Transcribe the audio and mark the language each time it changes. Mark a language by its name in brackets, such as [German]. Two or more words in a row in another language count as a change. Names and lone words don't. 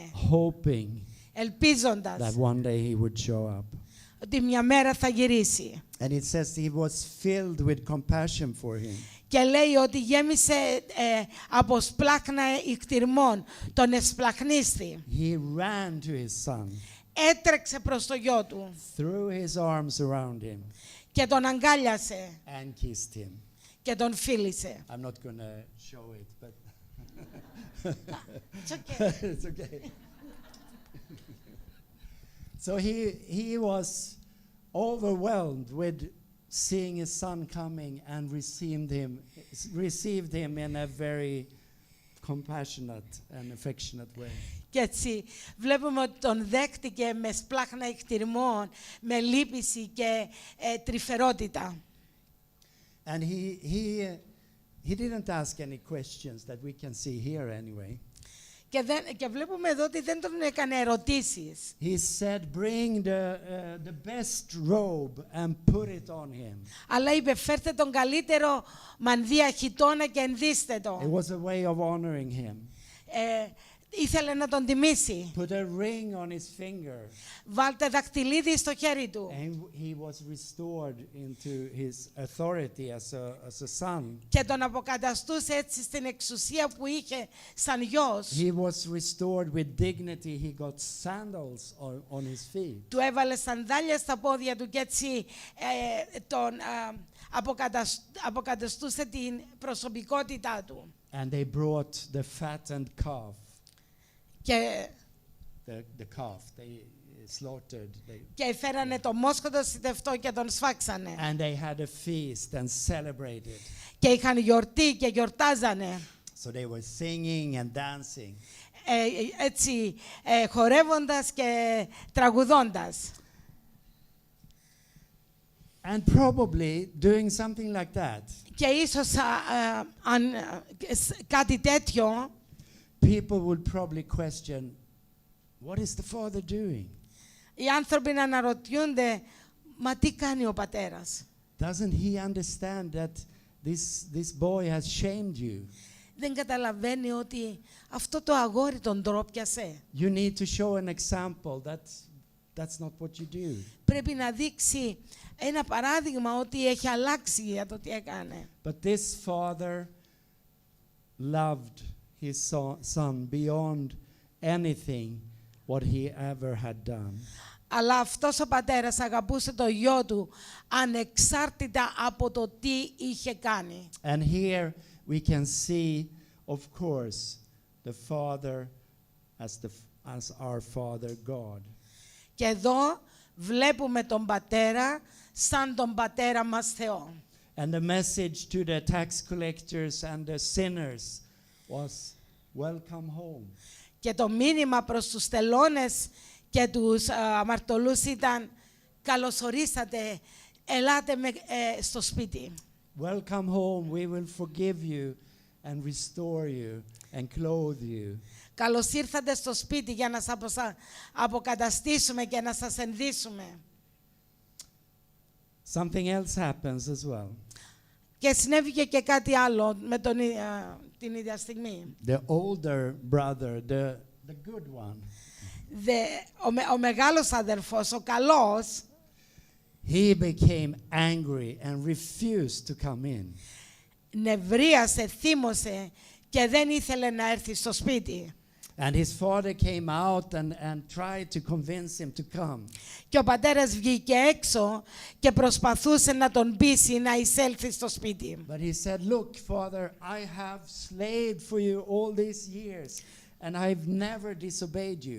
[English] Hoping [Greek] ελπίζοντας [English] that one day he would show up. [Greek] ότι μια μέρα θα γυρίσει. [English] And it says he was filled with compassion for him. [Greek] Και λέει ότι γέμισε από σπλάχνα ικτυρμών, τον εσπλαχνίστη. [English] He ran to his son, [Greek] Έτρεξε προς το γιο του [English] threw his arms around him, [Greek] και τον αγκάλιασε [English] and kissed him. [Greek] και τον φίλησε. [English] I'm not going to show it, but It's okay. it's okay. So he was overwhelmed with seeing his son coming and received him in a very compassionate and affectionate way. [Greek] Και έτσι βλέπουμε ότι τον δέχτηκε με σπλάχνα εκτιρμών, με λύπηση και τρυφερότητα. [English] And he didn't ask any questions that we can see here anyway. [Greek] Και βλέπουμε εδώ ότι δεν τον έκανε ερωτήσεις. [English] He said, bring the best robe and put it on him. [Greek] Αλλά είπε, φέρτε τον καλύτερο μανδύα χιτώνα και ενδύστε [English] It [Greek] το. [English] was a way of honoring him. [Greek] Ήθελε να τον τιμήσει. [English] Put a ring on his finger. [Greek] Βάλτε δακτυλίδι στο χέρι του. [English] And he was restored into his authority as a son. [Greek] Και τον αποκαταστούσε έτσι στην εξουσία που είχε σαν γιος. [English] He was restored with dignity. He got sandals on his feet. [Greek] Του έβαλε σανδάλια στα πόδια του και έτσι τον αποκαταστούσε την προσωπικότητά του. [English] And they brought the fattened calf. [Greek] Και [English] The calf they slaughtered. [Greek] και φέρανε το μόσκοτο σιτευτό και τον σφάξανε. [English] And they had a feast and celebrated. [Greek] Και είχαν γιορτή και γιορτάζανε. [English] So they were singing and dancing. [Greek] Έτσι χορεύοντας και τραγουδώντας. [English] And probably doing something like that, [Greek] Και ίσως κάτι τέτοιο, [English] people would probably question, what is the father doing? [Greek] οι άνθρωποι να αναρωτιούνται, μα τι κάνει ο πατέρας? [English] Doesn't he understand that this boy has shamed you? [Greek] Δεν καταλαβαίνει ότι αυτό το αγόρι τον ντρόπιασε. [English] You need to show an example that that's not what you do. [Greek] Πρέπει να δείξει ένα παράδειγμα ότι έχει αλλάξει για το τι έκανε. [English] But this father loved his son beyond anything what he ever had done. [Greek] Αλλά αυτός ο πατέρας αγαπούσε το γιο του ανεξάρτητα από το τι είχε κάνει. [English] And here we can see, of course, the father as our father God. [Greek] Και εδώ βλέπουμε τον πατέρα σαν τον πατέρα μας Θεό. [English] And the message to the tax collectors and the sinners was, welcome home. [Greek] Και το μήνυμα προς τους τελώνες και τους αμαρτωλούς ήταν, καλωσορίσατε, ελάτε στο σπίτι. [English] Welcome home, we will forgive you and restore you and clothe you. [Greek] Καλώς ήρθατε στο σπίτι για να σας αποκαταστήσουμε και να σας ενδύσουμε. [English] Something else happens as well. [Greek] Και συνέβηκε και κάτι άλλο με την ίδια στιγμή. [English] The older brother, the good one, [Greek] Ο μεγάλος αδερφός, ο καλός, [English] he became angry and refused to come in. [Greek] νευρίασε, θύμωσε και δεν ήθελε να έρθει στο σπίτι. [English] And his father came out and tried to convince him to come. [Greek] Και ο πατέρας βγήκε έξω και προσπαθούσε να τον πείσει να εισέλθει στο σπίτι. [English] But he said, look, father, I have slaved for you all these years and I've never disobeyed you.